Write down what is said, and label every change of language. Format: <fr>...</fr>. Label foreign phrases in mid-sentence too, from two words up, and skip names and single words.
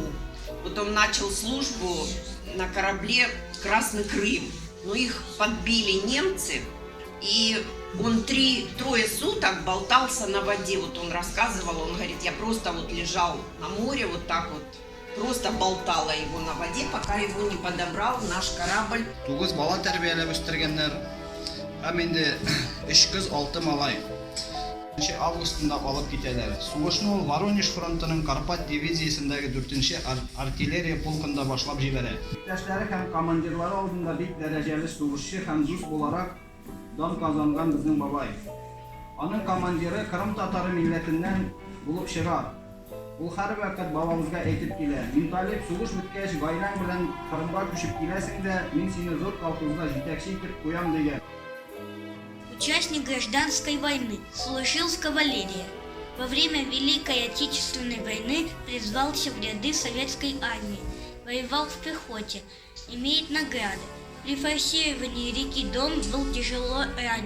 <ru>Потом начал службу на корабле «Красный Крым». Но их подбили немцы, и он 3 суток болтался на воде. Вот он рассказывал, он говорит, я просто вот лежал на море вот так вот. Просто болтала его на воде, пока его не подобрал наш корабль.</ru> <tt>9 бала тәрбияләп үстергәннәр. Һәм инде 3 кыз, 6 малай. 4 августында алып китәләр. Сугышны ул Воронеж фронтының Карпат дивизиясендәге 4-нче артиллерия полкында башлап җибәрә. Иптәшләре һәм командирлары алдында бик дәрәҗәле сугышчы һәм дус буларак дан казанган безнең бабай. Аның командиры Кырым татары милләтеннән булып чыга. Ул һәр вакыт бабамызга әйтеп килә. Мин Талип, сугыш беткәч гаиләң белән Кырымга күчеп киләсең дә, мин сине зур колхозда җитәкче итеп куям дигән.</tt> <ru>Участник гражданской войны, служил в кавалерии. Во время Великой Отечественной войны призвался в ряды советской армии. воевал в пехоте, имеет награды. При форсировании реки Дон был тяжело ранен.</ru>